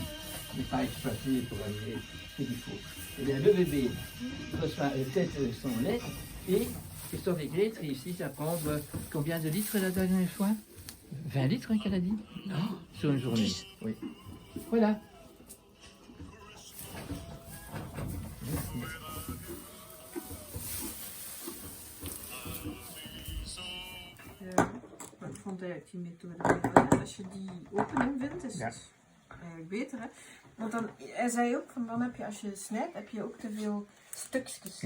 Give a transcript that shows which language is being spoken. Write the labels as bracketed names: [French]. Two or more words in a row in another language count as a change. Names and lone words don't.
[French] Ne pas exploiter pour aller ce qu'il faut. Et bien, le bébé reçoit son lait et Christophe Eglet réussit à prendre combien de litres la dernière fois? 20 litres qu'elle a dit? Sur une journée. Oui. Voilà. [Dutch] Ik vond eigenlijk die methode beter. Als je die opening vindt, is het eigenlijk beter. Hè? Want dan, hij zei ook, van dan heb je, als je snijdt, heb je ook te veel stukjes.